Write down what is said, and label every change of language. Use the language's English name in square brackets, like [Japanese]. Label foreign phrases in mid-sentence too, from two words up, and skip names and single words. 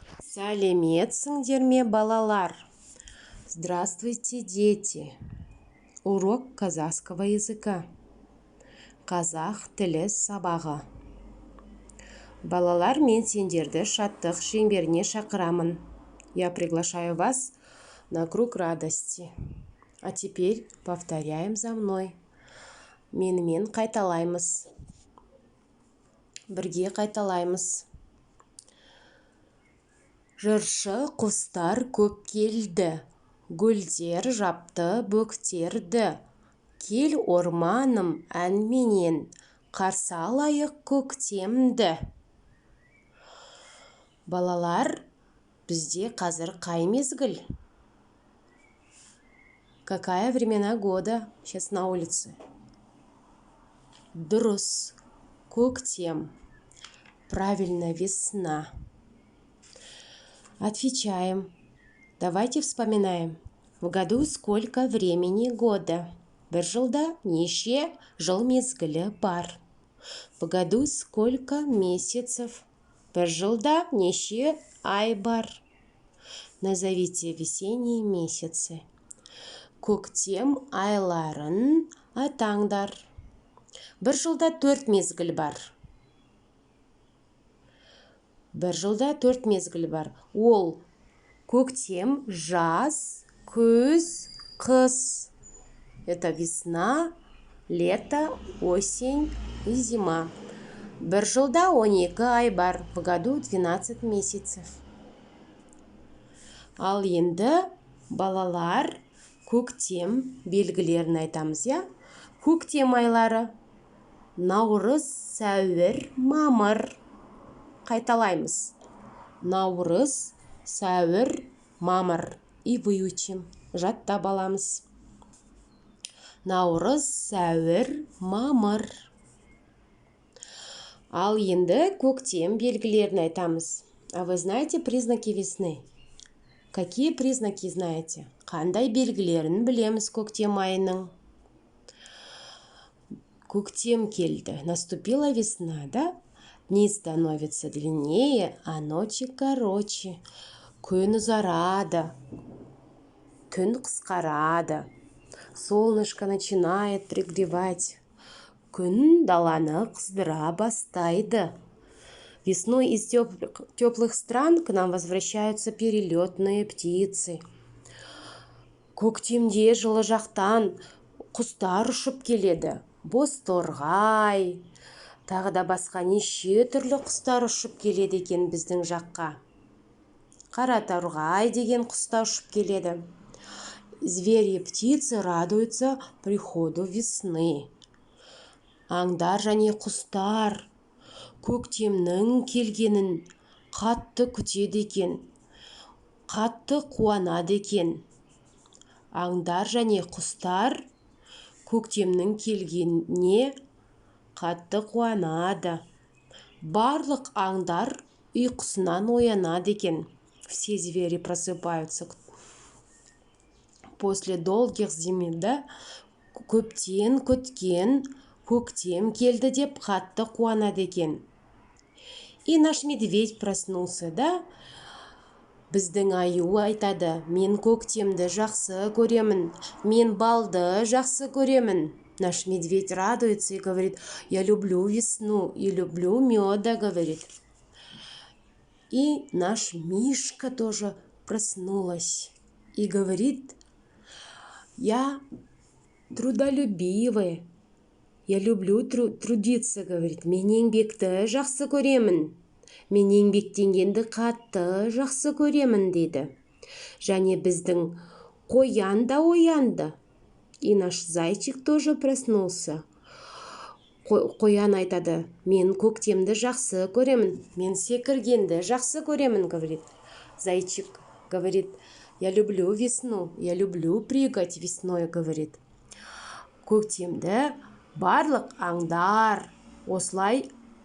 [Kazakh] Сәлеметсіңдер ме, балалар? [Russian] Здравствуйте, дети! Урок казахского языка. [Kazakh] Қазақ тілі сабағы. Балалар, мен сендерді шаттық шеңберіне шақырамын. [Russian] Я приглашаю вас на круг радости. А теперь повторяем за мной. [Kazakh] Менімен қайталаймыз. Бірге қайталаймыз. Жыршы құстар көп келді, гүлдер жапты бөктерді. Кел орманым әнменен, қарсы алайық көктемді. Балалар, бізде қазір қай мезгіл? [Russian] Какая времена года сейчас на улице? [Kazakh] Дұрыс, көктем. [Russian] Правильно, весна. Отвечаем. Давайте вспоминаем. В году сколько времени года? [Kazakh] Бір жылда неше жыл мезгілі бар? [Russian] В году сколько месяцев? [Kazakh] Бір жылда неше ай бар? [Russian] Назовите весенние месяцы. [Kazakh] Көктем айларын атаңдар. Бір жылда 4 мезгіл бар. Бір жылда 4 мезгіл бар. Ол көктем, жаз, күз, қыс. [Russian] Это весна, лето, осень и зима. [Kazakh] Бір жылда 12 ай бар. [Russian] В году 12 месяцев. [Kazakh] Ал енді балалар көктем белгілерін айтамыз, я? Көктем айлары. Наурыз, сәуір, мамыр. Қайталаймыз. Наурыз, сәуір, мамыр. [Russian] И выучим. [Kazakh] Жаттап аламыз. Наурыз, сәуір, мамыр. Ал енді көктем белгілерін айтамыз. [Russian] А вы знаете признаки весны? Какие признаки знаете? [Kazakh] Қандай белгілерін білеміз көктем айының? Көктем келді. [Russian] Наступила весна, да? Дни становятся длиннее, а ночи короче. [Kazakh] Күн ұзарады, күн қысқарады. [Russian] Солнышко начинает пригревать. [Kazakh] Күн даланы қыздыра бастайды. [Russian] Весной из теплых стран к нам возвращаются перелетные птицы. [Kazakh] Көктемде жылы жақтан құстар ұшып келеді. Бозторғай. Тағы да басқа неше түрлі құстар ұшып келеді екен біздің жаққа. Қараторғай деген құстар ұшып келеді. [Russian] Звери и птицы радуются приходу весны. [Kazakh] Аңдар және құстар көктемнің келгенін қатты күтеді екен. Қатты қуанады екен. Аңдар және құстар көктемнің келгеніне қатты қуанады. Барлық аңдар ұйқысынан оянады екен. [Russian] Все звери просыпаются после долгих зим, да? [Kazakh] Көптен күткен көктем келді деп қатты қуанады екен. [Russian] И наш медведь проснулся, да? [Kazakh] Біздің аю айтады: мен көктемді жақсы көремін, мен балды жақсы көремін. [Russian] Наш медведь радуется и говорит: я люблю весну и люблю меда, говорит. И наш Мишка тоже проснулась и говорит: я трудолюбивый, я люблю трудиться, говорит. [Kazakh] Мен еңбекті жақсы көремін. Мен еңбектенгенді қатты жақсы көремін, дейді. Және біздің қоян да оянды. [Russian] И наш зайчик тоже проснулся. [Kazakh] Қоян айтады: мен көктемді жақсы көремін, мен секіргенді жақсы көремін, [Russian] говорит. Зайчик говорит: я люблю весну, я люблю прыгать весной, говорит. [Kazakh] Көктемді барлық аңдар осылай